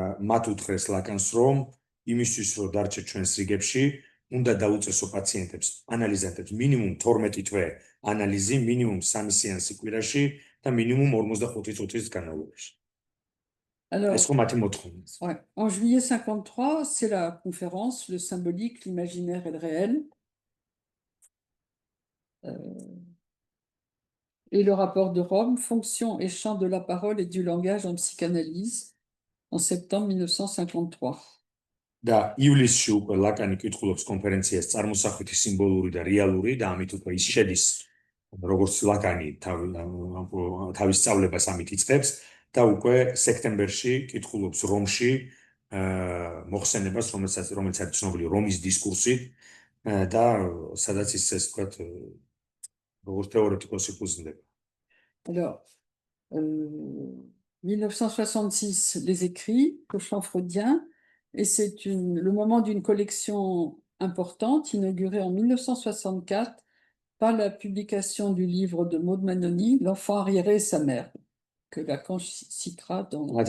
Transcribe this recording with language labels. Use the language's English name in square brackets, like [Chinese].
[Georgian] მათ უთხრეს ლაკანს, რომ იმისთვის, რომ დარჩე ჩვენს რიგებში, უნდა დაუწესო პაციენტებს, ანალიზანტებს მინიმუმ 12 თვე [French] analyse minimum 3 séances [Georgian] კვირაში და minimum 45 წუთის განმავლობაში. [French] Alors, ouais. En juillet 53, c'est la conférence, le symbolique, l'imaginaire et le réel. Et le rapport de Rome, fonction et champ de la parole et du langage en psychanalyse, en septembre 1953. [Georgian] და ივლისში უკვე ლაკანი კითხულობს კონფერენციას წარმოსახვითი სიმბოლური და რეალური და ამით უკვე ის შედის როგორც ლაკანი თავის სწავლებას ამით იწყებს და უკვე სექტემბერში კითხულობს რომში მოხსენებას რომელიც არის ცნობილი რომის დისკურსი და სადაც ის ეს თქვა როგორც თეორეტიკოსი ფუძნდება. [French] Alors 1966 les écrits au champ freudien. Et c'est le moment d'une collection importante, inaugurée en 1964 par la publication du livre de Maud Manoni, L'enfant arriéré et sa mère, que Lacan citera dans...